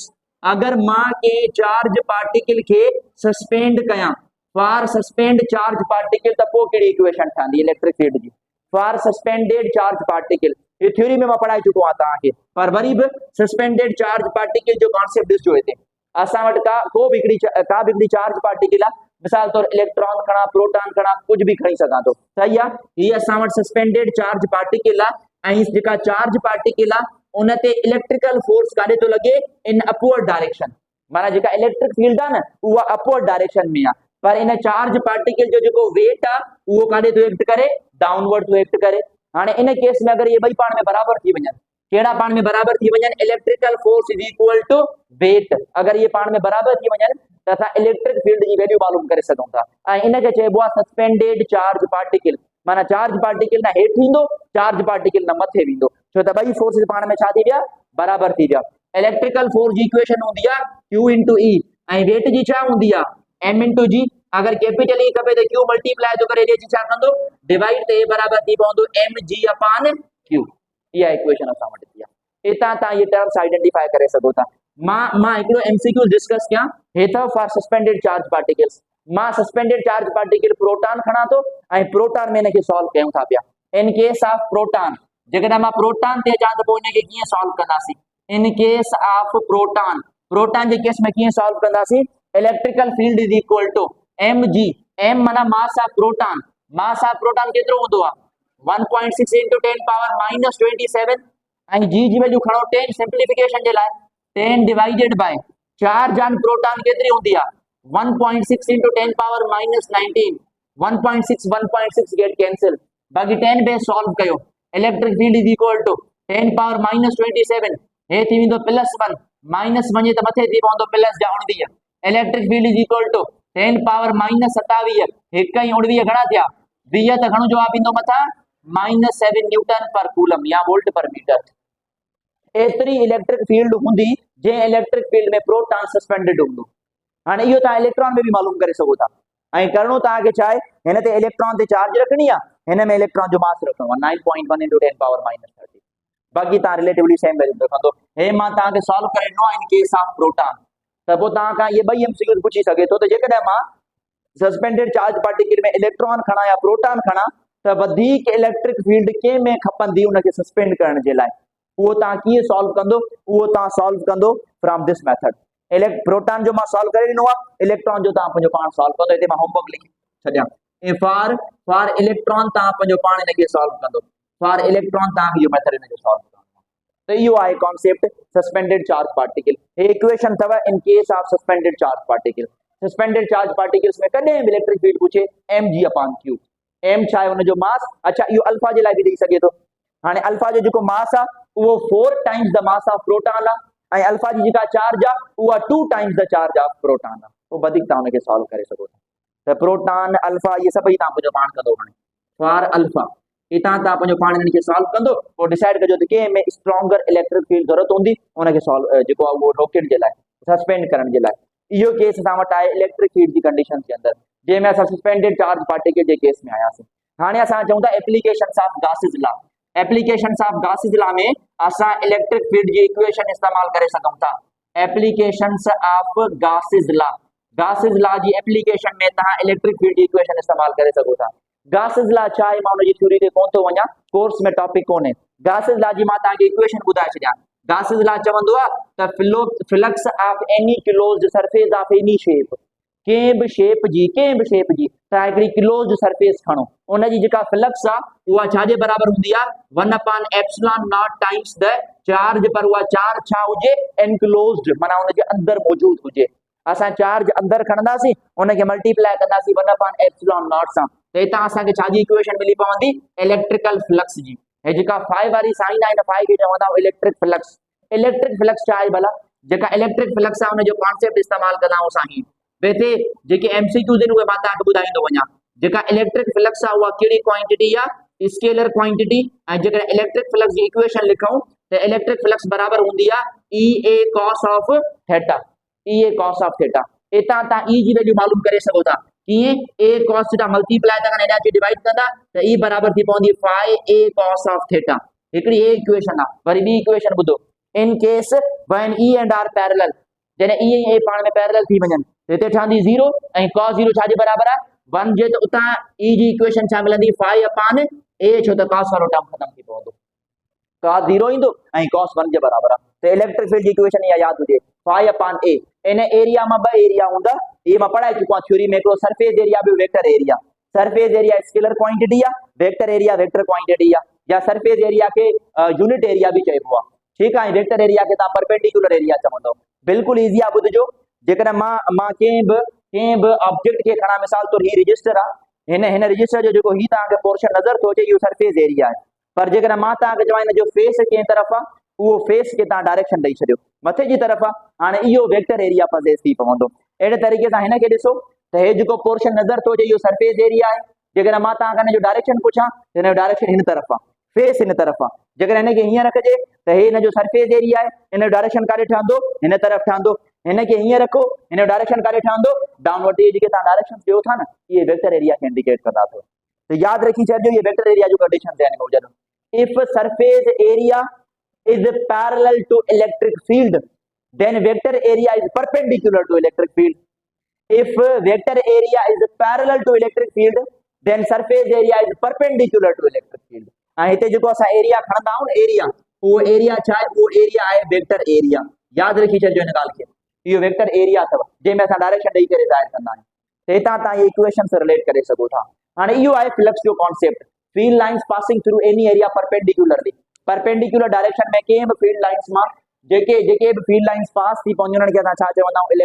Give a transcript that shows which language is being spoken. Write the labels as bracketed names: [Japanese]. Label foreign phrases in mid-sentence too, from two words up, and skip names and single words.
[Sindhi] अगर मां के [English] charge particle [Sindhi] के सस्पेंड कयां [English] for suspend charge particle [Sindhi] त पोइ कहिड़ी इक्वेशन ठहंदी [English] electric field [Sindhi] जी [English] for suspended charge particle. [Sindhi] ये थ्योरी में मैं पढ़ाई चुको आहियां तव्हांखे, पर वरी बि [English] suspended charge particle [Sindhi] जो कॉन्सेप्ट ॾिसजो हिते। असां वटि का बि हिकिड़ी [English] charge particle [Sindhi] आहे, मिसाल तौर इलेक्ट्रॉन खणा प्रोटॉन खणा कुछ भी खणी सघां थो, सही आहे। हीअ असां वटि [English] suspended charge particle [Sindhi] आहे ऐं जेका [English] charge particle [Sindhi] आहे उन ते [English] electrical force [Sindhi] काॾे थो लॻे [English] in upward direction, [Sindhi] माना जेका [English] electric field [Sindhi] आहे न उहा [English] upward direction [Sindhi] में आहे, पर इन [English] charge particle [Sindhi] जो जेको वेट आहे उहो काॾे थो एक्ट करे डाउनवर्ड थो एक्ट करे। हाणे इन केस में अगर ये ॿई पाण में बराबर थी वञनि, कहिड़ा पाण में बराबर थी वञनि, [English] electrical force is equal to weight, [Sindhi] अगर ये पाण में बराबर थी वञनि त असां [English] electric field [Sindhi] जी वैल्यू मालूम करे सघूं था ऐं इनखे चइबो आहे [English] suspended charge particle. [Sindhi] माना [English] charge particle [Sindhi] न हेठि ईंदो [English] charge particle [Sindhi] न मथे वेंदो, छो त ॿई फोर्सिस पाण में छा थी विया बराबर थी विया। [English] electrical force [Sindhi] जी इक्वेशन हूंदी आहे Q इंटू E ऐं वेट जी छा हूंदी आहे M इंटू G। अगर कैपिटल E खपे त Q मल्टीप्लाई थो करे एरिया जी छा कंदो डिवाइड त A बराबर थी पवंदो mg अपॉन Q। इहा इक्वेशन असां वटि थी आहे। इतां तव्हां इहे [English] terms identify [Sindhi] करे सघो था। मां हिकिड़ो MCQ डिस्कस कयां हेठा [English] for suspended charge particles. [Sindhi] मां [English] suspended charge particle [Sindhi] प्रोटॉन खणा थो ऐं प्रोटॉन में इनखे सॉल्व कयूं था पिया। [English] in case of proton [Sindhi] जेकॾहिं मां प्रोटॉन ते अचां त पोइ इनखे कीअं सॉल्व कंदासीं। [English] in case of proton, [Sindhi] प्रोटॉन जे केस में कीअं सॉल्व कंदासीं, [English] electrical field is equal to mg, [Sindhi] m माना [English] mass of proton, mass of proton [Sindhi] केतिरो हूंदो आहे [English] 1.6 into 10 power minus 27 [Sindhi] ऐं g जी वैल्यू खणो 10 सिंप्लीफिकेशन जे लाइ 10 [English] divided by charge on proton [Sindhi] केतिरी हूंदी आहे [English] 1.6 into 10 power minus 19, [Sindhi] 1.6 [English] get cancel, [Sindhi] बाकी 10 बेस सॉल्व कयो। [English] electric field is equal to 10 power minus 27 [Sindhi] हे थी वेंदो +1 माइनस वञे त मथे थी पवंदो +19। [English] electric field is equal to 10 power minus 27 [Sindhi] 1 ऐं 19 घणा थिया 20 त घणो जवाब ईंदो मथां -7 [English] newton per coulomb [Sindhi] या [English] volt per meter. [Sindhi] एतरी [English] electric field [Sindhi] हूंदी जे [English] electric field [Sindhi] में [English] proton suspended [Sindhi] हूंदो। हाणे इहो तव्हां इलेक्ट्रॉन में भी मालूम करे सघो था ऐं करणो तव्हांखे छा आहे, हिन ते इलेक्ट्रॉन ते चार्ज रखणी आहे, हिन में इलेक्ट्रॉन जो मास रखणो आहे [English] 9.1 into 10 power minus 30। [Sindhi] बाक़ी तव्हां [English] relatively same value [Sindhi] रखंदो। हे मां तव्हांखे सॉल्व करे ॾिनो [English] in case of proton, [Sindhi] त पोइ तव्हां खां इहे ॿई MCQ पुछी सघे थो त जेकॾहिं मां [English] suspended charge particle [Sindhi] में इलेक्ट्रॉन खणा या प्रोटॉन खणा त वधीक [English] electric field [Sindhi] कंहिं में खपंदी उनखे सस्पेंड करण जे लाइ, उहो तव्हां कीअं सॉल्व कंदो, उहो तव्हां सॉल्व कंदो [English] from this method. [Sindhi] प्रोटॉन जो मां सॉल्व करे ॾिनो आहे, इलेक्ट्रॉन जो तव्हां पंहिंजो पाण सॉल्व कंदो। हिते मां होमवर्क लिखी छॾियां [English] for electron [Sindhi] तव्हां पंहिंजो पाण इनखे सॉल्व कंदो, [English] for electron [Sindhi] तव्हांखे इहो मेथड इनखे सॉल्व कंदो। त इहो आहे [English] concept suspended charge particle. [Sindhi] हे इक्वेशन अथव [English] in case of suspended charge particle. suspended charge particles [Sindhi] में कॾहिं बि [English] electric field [Sindhi] पूछे mg अपॉन q, m छा आहे हुनजो मास। अच्छा इहो अल्फा जे लाइ बि ॾेई सघे थो। हाणे अल्फा जो जेको मास आहे उहो [English] 4 times the mass of proton [Sindhi] आहे ऐं अल्फा जी जेका चार्ज आहे उहा [English] 2 times the charge of proton [Sindhi] आहे। पोइ वधीक तव्हां हुनखे सॉल्व करे सघो था। त प्रोटॉन अल्फा इहे सभई तव्हां पंहिंजो पाण कंदो। हाणे [English] for alpha [Sindhi] हितां तव्हां पंहिंजो पाण इन्हनि खे सॉल्व कंदो, पोइ डिसाइड कजो त कंहिं में [English] stronger electric field [Sindhi] ज़रूरत हूंदी उनखे सॉल्व जेको आहे उहो रोकण जे लाइ, सस्पेंड करण जे लाइ। इहो केस असां वटि आहे [English] electric field [Sindhi] जी कंडीशन जे अंदरि, जंहिंमें असां [English] suspended charge particle [Sindhi] जे केस में आयासीं। हाणे असां चऊं था [English] applications of Gauss's law. applications of Gauss's law [Sindhi] में असां [English] electric field [Sindhi] जी इक्वेशन इस्तेमाल करे सघूं था। [English] applications of Gauss's law, [Sindhi] गासिस लॉ जी एप्लीकेशन में तव्हां [English] electric field [Sindhi] जी इक्वेशन इस्तेमाल करे सघो था। गासिस लॉ छा आहे, मां हुनजी थ्योरी ते कोन थो वञा, कोर्स में टॉपिक कोन्हे। गासिस लॉ जी मां तव्हांखे इक्वेशन ॿुधाए छॾियां। गासिस लॉ चवंदो आहे त [English] flux of any closed surface of any shape, [Sindhi] कंहिं बि शेप जी तव्हां हिकिड़ी [English] closed surface [Sindhi] खणो, उनजी जेका फ्लक्स आहे उहा छाजे बराबर हूंदी आहे [English] 1/ε0 times the charge, [Sindhi] पर उहा चार्ज छा हुजे एनक्लोज्ड, माना हुनजे अंदरि मौजूद हुजे। असां चार्ज अंदर खणंदासीं उनखे मल्टीप्लाई कंदासीं [English] 1/epsilon naught [Sindhi] सां त हितां असांखे छाजी इक्वेशन मिली पवंदी [English] electrical flux [Sindhi] जी। हे जेका फाइ वारी साइन आहे न फाइ खे चवंदा आहियूं [English] electric flux. electric flux [Sindhi] छा आहे भला? जेका [English] electric flux [Sindhi] आहे उनजो कॉन्सेप्ट इस्तेमाल कंदा आहियूं असां। वैसे जेके एमसीक्यूज़ आहिनि उहे मां तव्हांखे ॿुधाईंदो वञा। जेका [English] electric flux [Sindhi] आहे उहा कहिड़ी क्वांटिटी आहे? [English] scalar quantity. [Sindhi] ऐं जेकर [English] electric flux [Sindhi] जी इक्वेशन लिखूं त [English] electric flux [Sindhi] बराबर हूंदी आहे [English] E A cos of theta. E A cos of theta. [Sindhi] इतां तव्हां ई जी वैल्यू मालूम करे सघो था। कीअं? [English] A cos theta [Sindhi] मल्टीप्लाई था कनि हिन खे डिवाइड कंदा त ई बराबर थी पवंदी [English] phi A cos of theta. [Sindhi] हिकिड़ी ए इक्वेशन आहे। वरी ॿी इक्वेशन ॿुधो, [English] in case when E and R parallel, [Sindhi] जॾहिं ई ऐं ए पाण में पैरेलल थी वञनि हिते ठहंदी 0 ऐं cos 0 छाजे बराबर आहे 1 जे, त उतां ई जी इक्वेशन छा मिलंदी [English] phi upon A, [Sindhi] छो त cos वारो टर्म खत्म थी पवंदो, cos 0 ईंदो ऐं cos 1 जे बराबर आहे। त [English] electric field [Sindhi] जी इक्वेशन इहा यादि हुजे [English] phi upon A. [Sindhi] इन एरिया मां ॿ एरिया हूंदा, इहे मां पढ़ाए चुको आहियां थ्योरी में, हिकिड़ो [English] surface area [Sindhi] ॿियो [English] vector area. surface area scalar quantity [Sindhi] आहे, [English] vector area vector quantity [Sindhi] आहे, या [English] surface area [Sindhi] के [English] unit area [Sindhi] भी चइबो आहे। ठीकु आहे। [English] vector area [Sindhi] के तव्हां [English] perpendicular area [Sindhi] चवंदो। बिल्कुलु ईज़ी आहे। ॿुधिजो, जेकॾहिं मां कंहिं बि ऑब्जेक्ट खे खणा, मिसाल तौर हीउ रजिस्टर आहे, हिन रजिस्टर जो जेको हीउ तव्हांखे पोर्शन नज़र थो अचे इहो [English] surface area [Sindhi] आहे। पर जेकॾहिं मां तव्हांखे चवां हिन जो फेस कंहिं तरफ़ आहे, उहो फेस खे तव्हां डायरेक्शन ॾेई छॾियो मथे जी तरफ़ आहे, हाणे इहो [English] vector area [Sindhi] पजेस थी पवंदो। अहिड़े तरीक़े सां हिन खे ॾिसो त हे जेको पोर्शन नज़र थो अचे इहो [English] surface area [Sindhi] आहे। जेकॾहिं मां तव्हांखां हिन जो डायरेक्शन पुछां त हिन जो डायरेक्शन हिन तरफ़ आहे, फेस हिन तरफ़ आहे। जेकॾहिं हिन खे हीअं रखिजे त हे हिन जो [English] surface area [Sindhi] आहे, हिन जो डायरेक्शन काॾे ठहंदो हिन तरफ़ ठहंदो। हिन खे हीअं रखो, हिन जो डायरेक्शन काॾे ठहंदो डाउनवर्ड। इहे जेके तव्हां डायरेक्शन ॾियो था न, इहे [English] vector area [Sindhi] खे इंडिकेट कंदा अथव। त यादि रखी छॾिजो इहे [English] vector area [Sindhi] जो कंडीशन ध्यान में हुजनि। [English] if surface area is parallel to electric field, then vector area is perpendicular to electric field. If vector area is parallel to electric field, then surface area is perpendicular to electric field. [Sindhi] ऐं हिते जेको असां एरिया खणंदा आहियूं एरिया, उहो एरिया छा आहे? उहो एरिया आहे [English] vector area. [Sindhi] यादि रखी छॾिजो हिन ॻाल्हि खे, इहो [English] vector area [Sindhi] अथव जंहिंमें असां डायरेक्शन ॾेई करे ज़ाहिर कंदा आहियूं। त हितां तव्हां इहे इक्वेशन सां रिलेट करे सघो था। हाणे इहो आहे फ्लक्स जो कॉन्सेप्ट। [English] field lines passing through any area perpendicularly, perpendicular direction [Sindhi] में कंहिं बि [English] field lines [Sindhi] मां जेके बि [English] field lines [Sindhi] पास थी पवंदियूं उन्हनि खे असां छा चवंदा आहियूं?